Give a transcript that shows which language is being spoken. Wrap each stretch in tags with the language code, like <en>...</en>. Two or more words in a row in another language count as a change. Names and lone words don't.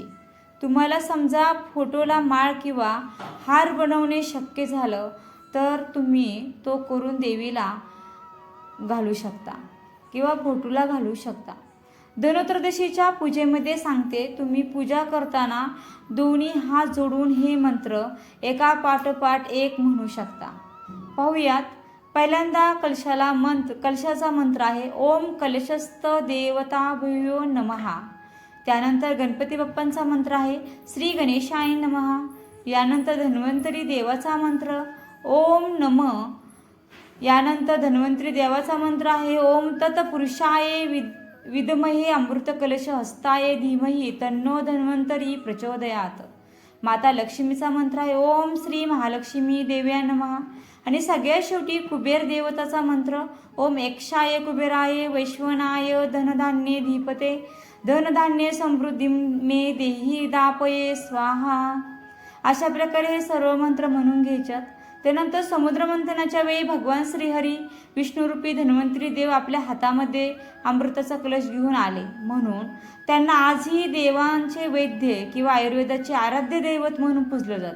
<mr>तुम्हाला समजा फोटोला माळ किंवा हार बनवणे शक्य झालं तर तुम्ही तो करून देवीला घालू शकता किंवा फोटोला घालू शकता. धनत्रयोदशीच्या पूजेमध्ये सांगते, तुम्ही पूजा करताना दोन्ही हात जोडून हे मंत्र एका पाठोपाठ एक म्हणू शकता. पाहूयात. पहिल्यांदा कलशाचा मंत्र आहे</mr> <sa>ओम कलशस्थ देवताभ्यो नमः.</sa> <mr>त्यानंतर गणपती बाप्पांचा मंत्र आहे</mr> <sa>श्री गणेशाय नमः.</sa> <mr>यानंतर धन्वंतरी देवाचा मंत्र</mr> <sa>ओम नमः.</sa> <mr>यानंतर धन्वंतरी देवाचा मंत्र आहे</mr> <sa>ओम तत्पुरुषाय विद्महे अमृत कलश हस्ताय धीमहि तन्नो धन्वंतरी प्रचोदयात.</sa> <mr>माता लक्ष्मीचा मंत्र आहे</mr> <sa>ओम श्री महालक्ष्मी देव्या नमः.</sa> <mr>आणि सगळ्यात शेवटी कुबेर देवताचा मंत्र</mr> <sa>ओम यक्षाय कुबेराय वैश्वनाय धनधान्ये धीपते धनधान्य समृद्धी मे देही दापये स्वाहा.</sa> <mr>अशा प्रकारे हे सर्व मंत्र म्हणून घ्यायच्यात. त्यानंतर समुद्र मंथनाच्या वेळी भगवान श्रीहरी विष्णुरूपी धन्वंतरी देव आपल्या हातामध्ये अमृताचा कलश घेऊन आले, म्हणून त्यांना आजही देवांचे वैद्य किंवा आयुर्वेदाचे आराध्य दैवत म्हणून पूजलं जातं.</mr>